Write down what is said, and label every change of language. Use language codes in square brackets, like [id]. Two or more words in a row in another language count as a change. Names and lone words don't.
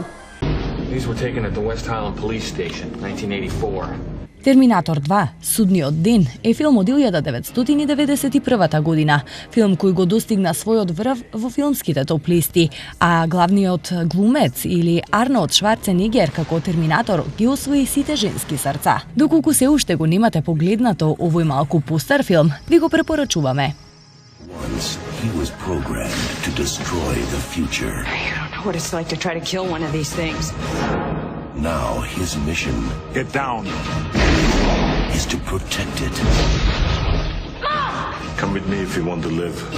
[en] These were taken at the West Highland Police Station, 1984. [mk] Терминатор 2, Судниот ден, е филм од 1991 година, филм кој го достигна својот врв во филмските топ листи, а главниот глумец или Арнолд Шварценегер како Терминатор ги освои сите женски срца. Доколку се уште го немате погледнато овој малку постар филм, ви го препорачуваме. [en] Once he was programmed to destroy the future. I don't know what it's like to try to kill one of these things. Now his mission Get down. is to protect it. Come with me if you want to live.